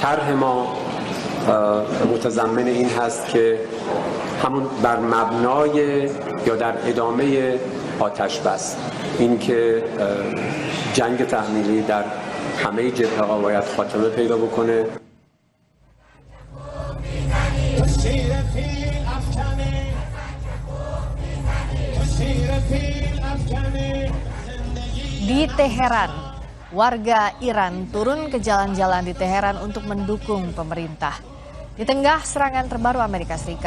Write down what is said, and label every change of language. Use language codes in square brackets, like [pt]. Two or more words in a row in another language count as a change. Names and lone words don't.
[fa] طرح ما متضمن این هست که همون بر مبنای یا در ادامه آتش بس، این که جنگ تحمیلی در همه جبهه‌ها باید خاتمه پیدا بکنه. [id] Di Teheran, warga Iran turun ke jalan-jalan di Teheran untuk mendukung pemerintah di tengah serangan terbaru Amerika Serikat.